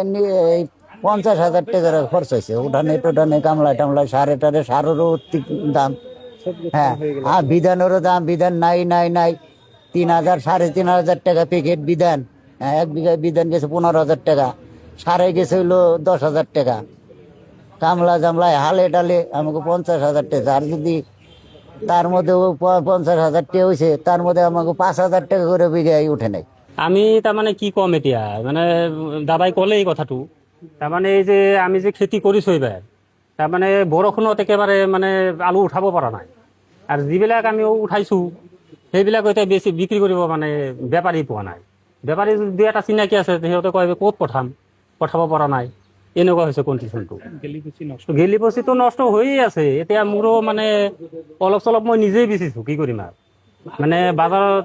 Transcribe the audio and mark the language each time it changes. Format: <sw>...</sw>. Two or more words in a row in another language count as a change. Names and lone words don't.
<bn>50,000 টাকার খরচ হয়েছে উঠানে টোটানে কামলা টামলা সারে টারে সারেরও দাম হ্যাঁ আর বিধানেরও দাম বিধান নাই 3,000 3,500 টাকা প্যাকেট বিধান হ্যাঁ 1 বিঘায় বিধান গেছে 15,000 টাকা সারে গেছে হইলো 10,000 টাকা কামলা জামলায় হালে ডালে আমাকে 50,000 টাকা আর যদি তার মধ্যে 50,000 টাকা হয়েছে তার মধ্যে আমাকে 5,000 টাকা করে বিঘায় উঠে নাই</bn> <as>আমি তার মানে কি কম এতিয়া মানে দাদাই কলে এই কথাটো তাৰমানে এই যে আমি যে খেতি কৰিছো এইবাৰ তাৰমানে বৰষুণত একেবাৰে মানে আলু উঠাব পৰা নাই আৰু যিবিলাক আমি উঠাইছো সেইবিলাক এতিয়া বেছি বিক্ৰী কৰিব মানে বেপাৰী পোৱা নাই বেপাৰী দুই এটা চিনাকি আছে সিহঁতে কয় ক'ত পঠাব পৰা নাই এনেকুৱা হৈছে কণ্ডিশ্যনটো গেলি পচিটো নষ্ট হৈয়ে আছে এতিয়া মোৰো মানে অলপ চলপ মই নিজেই বেচিছো কি কৰিম আৰু মানে বাজাৰত</as>